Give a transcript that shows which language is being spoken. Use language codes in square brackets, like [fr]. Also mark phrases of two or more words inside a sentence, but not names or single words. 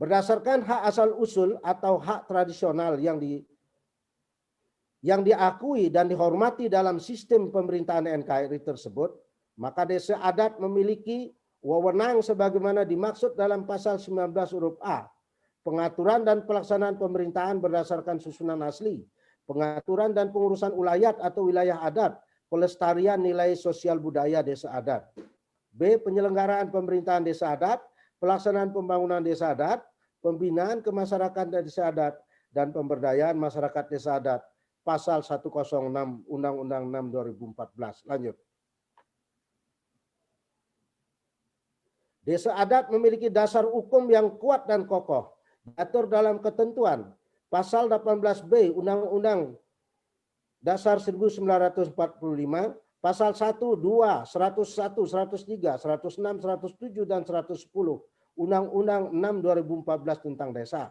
[id] Berdasarkan hak asal usul atau hak tradisional yang diakui dan dihormati dalam sistem pemerintahan NKRI tersebut, maka desa adat memiliki wewenang sebagaimana dimaksud dalam pasal 19 huruf A, pengaturan dan pelaksanaan pemerintahan berdasarkan susunan asli, pengaturan dan pengurusan ulayat atau wilayah adat, pelestarian nilai sosial budaya desa adat. B. Penyelenggaraan pemerintahan desa adat, pelaksanaan pembangunan desa adat, pembinaan kemasyarakatan desa adat, dan pemberdayaan masyarakat desa adat. Pasal 106 Undang-Undang 6 2014. Lanjut. Desa adat memiliki dasar hukum yang kuat dan kokoh, diatur dalam ketentuan pasal 18B Undang-Undang Dasar 1945, pasal 1, 2, 101, 103, 106, 107, dan 110 Undang-Undang 6 2014 tentang desa.